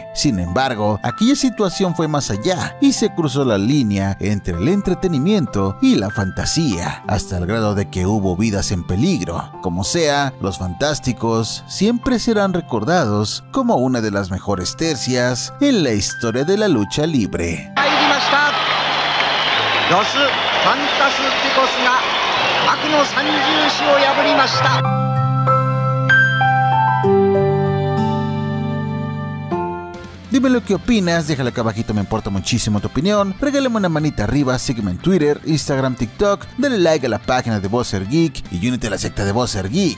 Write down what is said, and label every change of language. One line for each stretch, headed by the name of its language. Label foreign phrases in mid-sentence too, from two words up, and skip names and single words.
Spanish: Sin embargo, aquella situación fue más allá y se cruzó la línea entre el entretenimiento y la fantasía, hasta el grado de que hubo vidas en peligro. Como sea, los Fantásticos siempre serán recordados como una de las mejores tercias en la historia de la lucha libre. Los Fantásticos
Japanese: が悪の三重士を破りました。
Spanish: Dime lo que opinas, déjalo acá abajito, me importa muchísimo tu opinión. Regálame una manita arriba, sígueme en Twitter, Instagram, TikTok, dale like a la página de Bowser Geek y únete a la secta de Bowser Geek.